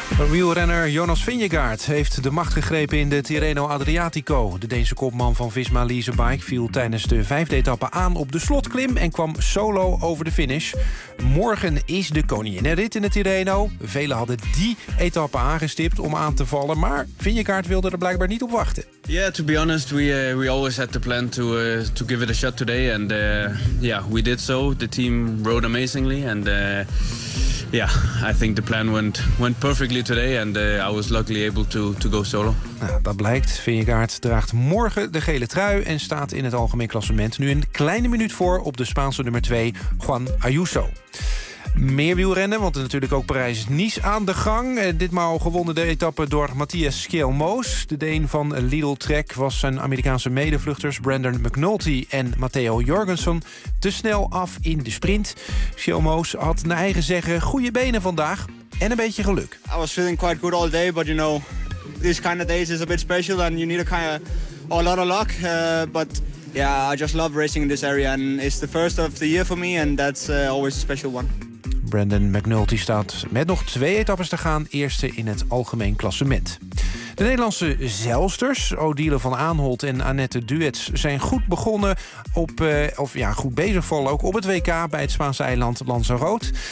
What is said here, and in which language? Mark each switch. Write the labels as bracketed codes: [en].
[nl] Wielrenner Jonas Vingegaard heeft de macht gegrepen in de Tirreno Adriatico. De Deense kopman van Visma Leasebike viel tijdens de 5e etappe aan op de slotklim en kwam solo over de finish. Morgen is de koninginnenrit in de Tirreno. Velen hadden die etappe aangestipt om aan te vallen, maar Vingegaard wilde er blijkbaar niet op wachten. [en] Yeah, to be honest, we always had the plan to give it a shot today and we did so. The team rode amazingly and I think the plan went perfectly today and I was luckily able to go solo. [nl] Nou, dat blijkt. Vingegaard draagt morgen de gele trui en staat in het algemeen klassement nu een kleine minuut voor op de Spaanse nummer 2, Juan Ayuso. Meer wielrennen, want er natuurlijk ook Parijs-Nice aan de gang. Ditmaal gewonnen de etappe door Matthias Skelmoos. De Deen van Lidl Trek was zijn Amerikaanse medevluchters Brandon McNulty en Matteo Jorgensen te snel af in de sprint. Skelmoos had naar eigen zeggen goede benen vandaag en een beetje geluk. [en] I was feeling quite good all day, but you know, this kind of days is a bit special and you need a lot of luck. I just love racing in this area and it's the first of the year for me and that's always a special one. [nl] Brandon McNulty staat met nog 2 etappes te gaan. Eerste in het algemeen klassement. De Nederlandse zeilsters, Odile van Aanholt en Annette Duets, zijn goed begonnen goed bezig vallen ook op het WK bij het Spaanse eiland Lanzarote.